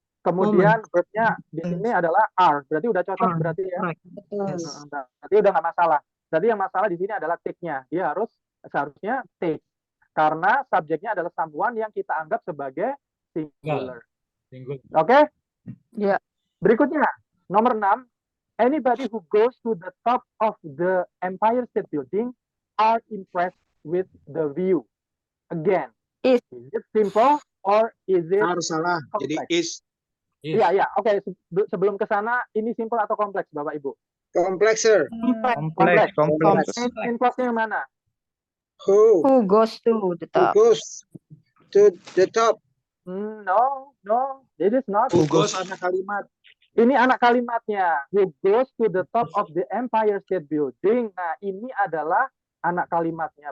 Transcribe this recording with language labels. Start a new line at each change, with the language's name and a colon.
Indonesian: Kemudian verbnya di sini adalah are, berarti udah cocok berarti ya. Berarti udah nggak masalah. Berarti yang masalah di sini adalah take-nya. Dia seharusnya take. Karena subjeknya adalah someone yang kita anggap sebagai singular. Oke? Ya. Berikutnya, nomor 6.
English: Anybody who goes to the top of the Empire State Building are impressed with the view. Again, is it simple or is it
Indonesian: Harus salah. Jadi
English: complex? is.
Indonesian: Iya. Oke. Sebelum ke sana, ini simple atau kompleks, Bapak Ibu?
English: Complex, sir.
Indonesian: Kompleks. Kompleks yang mana?
English: Who goes to the top? goes to the top? No, it is not.
Indonesian: Who goes anak kalimat. Ini anak kalimatnya.
English: Who goes to the top of the Empire State Building.
Indonesian: Nah, ini adalah anak kalimatnya.